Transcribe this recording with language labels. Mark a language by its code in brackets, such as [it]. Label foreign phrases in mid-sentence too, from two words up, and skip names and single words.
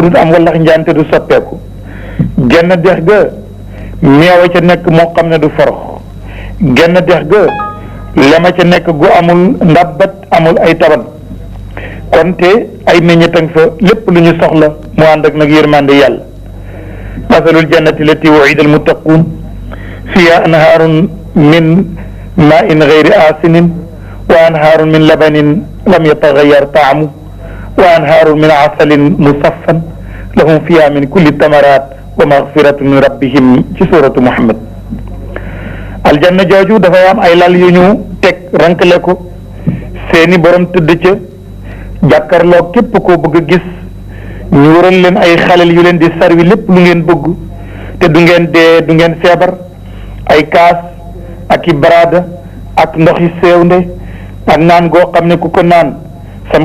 [wo] dul am wallax njaante du soppeeku genn dex ga meewa ca nekk moo xam ne du forox genn dex ga lema ca nekk gu amul ndabbat amul ay taban kon te ay meññetang fa lépp lu ñu soxla mu ànd ak nag yërmande yàlla [ar] مثل الجنة التي وعد المتقون فيها أنهار من ماء غير آسن وأنهار من لبن لم يتغير طعمه وأنهار من عسل مصفى لهم فيها من كل الثمرات ومغفرة من ربهم [wo] ci suratu Muhammad aljanna jooju dafay am ay lal yu ñu teg rankale ko seeni borom tëdd ca jàkkarloo képp koo bëgg a gis ñu waral leen ay xalel yu leen di sarwi lépp lu ngeen bëgg te du ngeen dee du ngeen feebar ay kaas ak i baraada ak ndoxi sewnde ak naan goo xam ne ku ko naan sam